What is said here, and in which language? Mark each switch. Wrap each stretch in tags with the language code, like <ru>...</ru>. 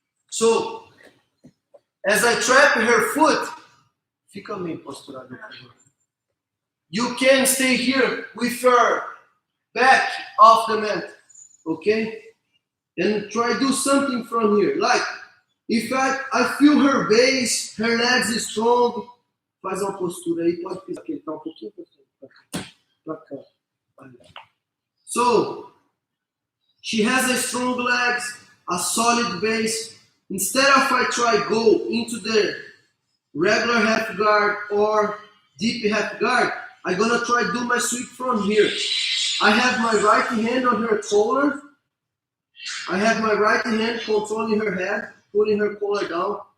<en>So as I trap her foot,</en> <pt>fica meio posturado, por favor.</pt> <en>You can stay here with your back off the mat, okay? And try do something from here. Like, if I feel her base, her legs is strong,</en> <pt>faz uma postura aí, pode pisar aqui, tá um pouquinho pra cá.</pt> <en>So, she has a strong legs, a solid base. Instead of I try go into the regular half guard or deep half guard, I'm gonna try do my sweep from here. I have my right hand on her collar. I have my right hand controlling her head, putting her collar down.</en>